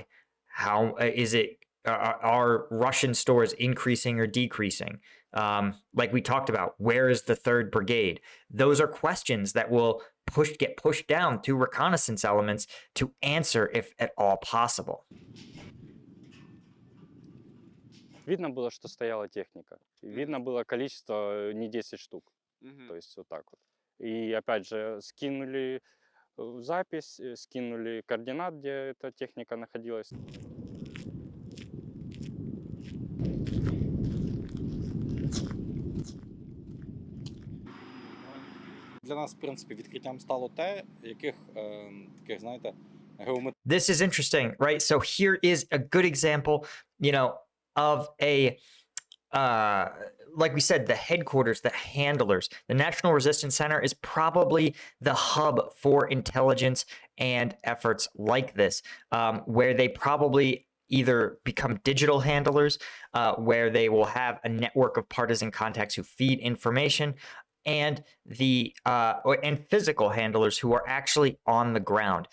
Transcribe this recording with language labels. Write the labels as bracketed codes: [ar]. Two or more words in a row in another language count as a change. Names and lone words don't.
[en] How is it? Are Russian stores increasing or decreasing? Like we talked about, where is the 3rd Brigade? Those are questions that will get pushed down to reconnaissance elements to answer if at all possible. [ru] Видно было, что стояла техника. Видно было количество не 10 штук. То есть вот так вот. И опять же скинули запись, скинули координат, где эта техника находилась. [uk] Для нас, в принципі, відкриттям стало те, яких таких, знаєте, [en] This is interesting, right? So here is a good example, of a like we said, the headquarters, the handlers, the National Resistance Center is probably the hub for intelligence and efforts like this, where they probably either become digital handlers, where they will have a network of partisan contacts who feed information, and and physical handlers who are actually on the ground.